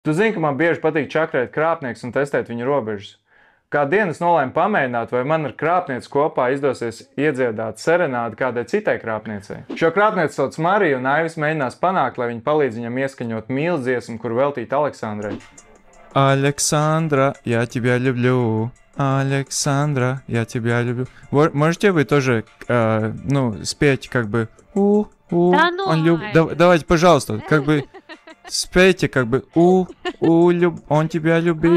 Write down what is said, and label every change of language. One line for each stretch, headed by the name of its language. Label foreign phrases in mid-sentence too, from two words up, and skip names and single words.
Latvian: Tu zini, ka man bieži patīk čakrēt krāpnieks un testēt viņu robežas. Kādu dienu es nolēmu pamēģināt, vai man ar krāpnieci kopā izdosies iedziedāt serenādi kādai citai krāpniecei. Šo krāpnieci sauc Mariju, un Aivis mēģinās panākt, lai viņa palīdz viņam ieskaņot mīlas dziesmu, kuru veltīt Aleksandrai.
Russian: Александра, я тебя люблю. Александра, я тебя люблю. Можете вы тоже, спеть как бы Да ну, Давайте, пожалуйста, как бы спейте как бы он тебя любит.